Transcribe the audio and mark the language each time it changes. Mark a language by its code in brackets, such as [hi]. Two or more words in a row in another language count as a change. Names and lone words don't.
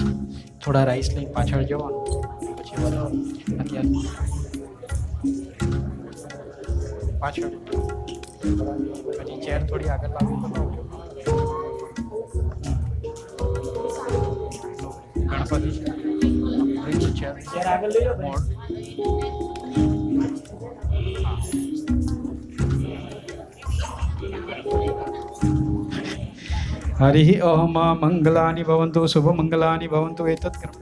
[gu] થોડા રાઈસ લઈને પાછળ જવાનું પછી વધારો અત્યારે પાછળ પછી ચેર થોડી આગળ લાવી ગણપતિ ચેર આગળ લઈ લો મોડ [sa] हरि ओम मंगलानि भवन्तु शुभ मंगलानि भवन्तु एतत्